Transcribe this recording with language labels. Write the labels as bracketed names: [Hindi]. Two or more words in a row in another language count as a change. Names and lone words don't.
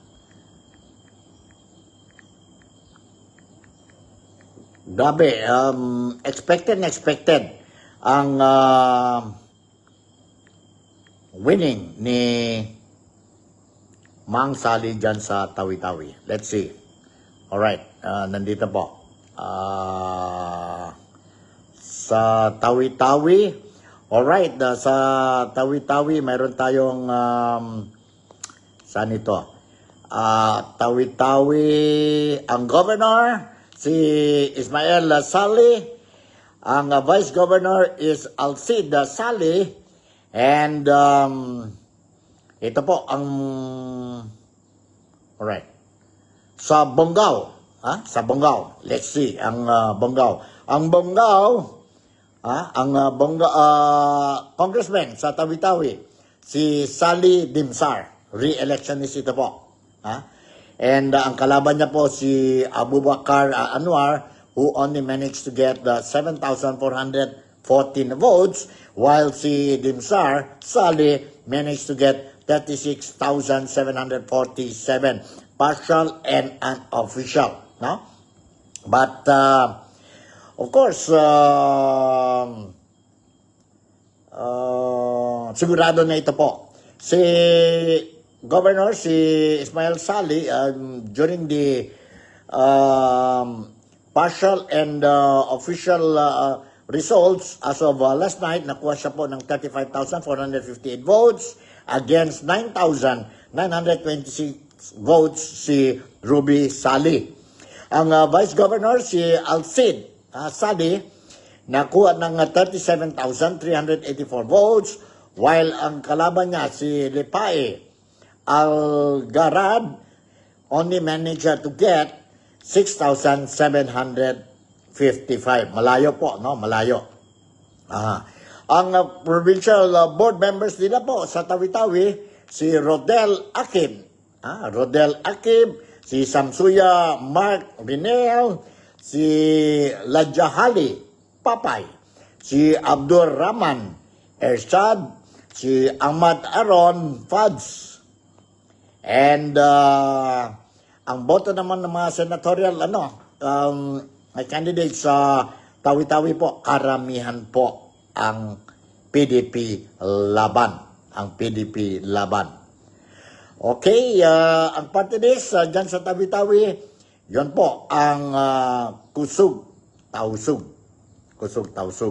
[Filipino] Grabe, expected ang winning ni Mang Sally dyan sa Tawi-Tawi. [English] Let's see. Alright, [Filipino] nandito po. Sa Tawi-Tawi, alright, sa Tawi-Tawi, mayroon tayong, saan ito? Tawi-Tawi, ang governor, si Ismael Sally. Ang [English] vice governor is Alcid Sally. [Filipino] And ito po ang alright. Sa Bonggao, sa Bonggao. Let's see ang Bonggao. Ang Bonggao, ang congressman sa Tawi-Tawi, si Sally Dimsar. Re-electionist ito po. And ang kalaban niya po si Abubakar Anwar, [English] who only managed to get 7,414 votes, while [Filipino] si Dimsar Sally [English] managed to get 36,747, partial and unofficial. [Filipino] No? [English] But, of course, [Filipino] sigurado na ito po. Si Governor, si [English] Ismael Sally, during the partial and official results as of last night, [Filipino] nakuha siya po ng 35,458 votes against 9,926 votes si Ruby Sally. Ang Vice Governor, si Alcid Sally, nakuha ng 37,384 votes, while ang kalaban niya, si Lipae Algarad, [English] only managed to get 6,755. [Filipino] Malayo po, no? Malayo. Ang [English] provincial board members [Filipino] nila po sa Tawi-Tawi, si Rodel Akib, si Samsuya Mark Rinel, si Lajahali Papay, si Abdur Rahman Ershad, si Ahmad Aron Fads. And ang boto naman ng mga [English] senatorial candidates [Filipino] sa Tawi-Tawi po, karamihan po ang PDP laban. Okay, ang [English] party list [Filipino] dyan sa Tawi-Tawi, yun po ang Kusog Tausug.